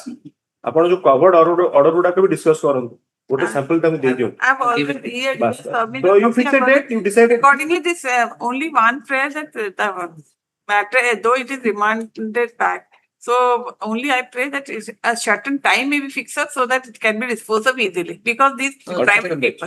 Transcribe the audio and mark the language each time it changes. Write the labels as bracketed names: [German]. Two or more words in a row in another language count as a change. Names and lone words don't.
[Odia] ଆପଣ ଯୋଉ କଭର୍ଡ ଅର୍ଡର ଗୁଡାକ ବି ଡିସ୍କସ୍ କରନ୍ତୁ। ଗୋଟେ ସାମ୍ପଲ ତାଙ୍କୁ ଦେଇ ଦିଅନ୍ତୁ। [English] I've already here Bas. submitted. So you fix a date, you decide. Accordingly, this only one prayer that the matter, though it is remanded back. So only I pray that a certain time may be fixed up so that it can be disposed of easily. Because these private people,